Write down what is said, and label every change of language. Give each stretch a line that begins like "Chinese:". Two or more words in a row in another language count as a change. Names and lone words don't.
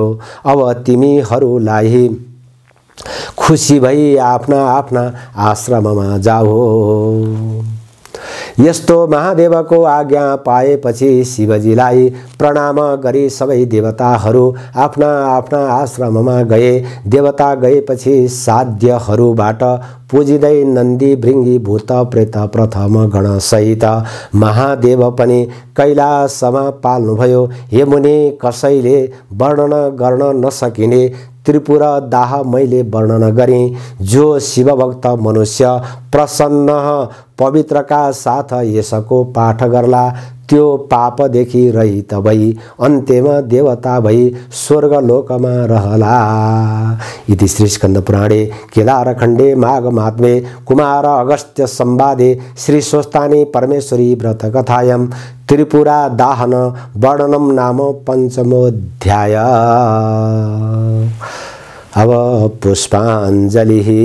Nepali: अब तिमीहरूलाई खुसी भई आफ्ना आफ्ना आश्रममा जाऊ। यस्तो महादेवको आज्ञा पाएपछि शिवजीलाई प्रणाम गरी सबै देवताहरू आफ्ना आफ्ना आश्रममा गए। देवता गएपछि साध्यहरूबाट पूजिँदै नन्दी भृङ्गी भूत प्रेत प्रथम गणसहित महादेव पनि कैलासमा पाल्नुभयो। हे मुनि, कसैले वर्णन गर्न नसकिने त्रिपुर दाह मैले वर्णन गरेँ। जो शिवभक्त मनुष्य प्रसन्न पवित्रका साथ यसको पाठ गर्ला, त्यो पापदेखि रहित भई अन्त्यमा देवता भई स्वर्गलोकमा रहला।
Sanskrit: इति श्री स्कन्द पुराणे केदारखण्डे माघ महात्म्ये कुमार अगस्त्य संवादे श्री स्वस्तानी परमेश्वरी व्रत कथायां त्रिपुरा दाहन वर्णनम नाम पंचमोऽध्याय।
Nepali: अब पुष्पाञ्जलि।